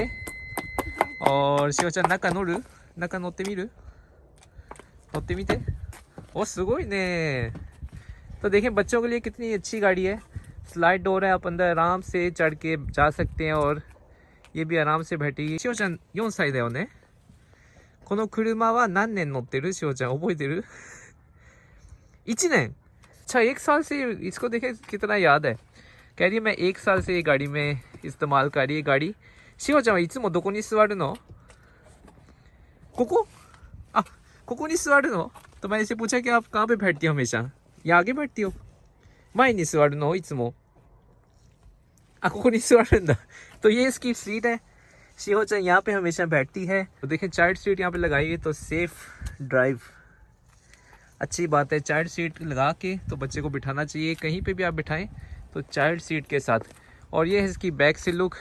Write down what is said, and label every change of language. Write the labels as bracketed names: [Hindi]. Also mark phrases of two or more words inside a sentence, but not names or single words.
[Japanese] और शिव चांग 中乗る？中乗ってみる? 乗ってみて？おおすごいね. [Hindi] तो देखें बच्चों के लिए कितनी अच्छी गाड़ी है। स्लाइड डोर है, आप अंदर आराम से चढ़ के जा सकते हैं और ये भी आराम से बैठी। [Japanese] शिव चांग 4 歳だよね。この車は何年乗ってる？しおちゃん覚えてる？1年। [Hindi] अच्छा 1 साल से इसको देखे कितना याद है। कह रही है मैं 1 साल से ये गाड़ी में इस्तेमाल कर रही है गाड़ी। [Japanese] शिहो ちゃんはいつもどこに座るの？ここ？あ、ここに座るの? [Hindi] तो मैंने इसे पूछा कि आप कहाँ पे बैठती हो हमेशा? या आगे बैठती हो? [Japanese] 前に座るのいつも? あ、ここに座るんだ。 [Hindi] तो ये इसकी सीट है। शिहो ちゃん यहाँ पे हमेशा बैठती है। तो देखें [English] child seat [Hindi] यहाँ पे लगाई है, तो [English] safe drive [Hindi] अच्छी बात है। [English] child seat [Hindi] लगा के तो बच्चे को बिठाना चाहिए, कहीं पे भी आप बिठाएं तो [English] child seat [Hindi] के साथ। और ये है इसकी बैक से लुक।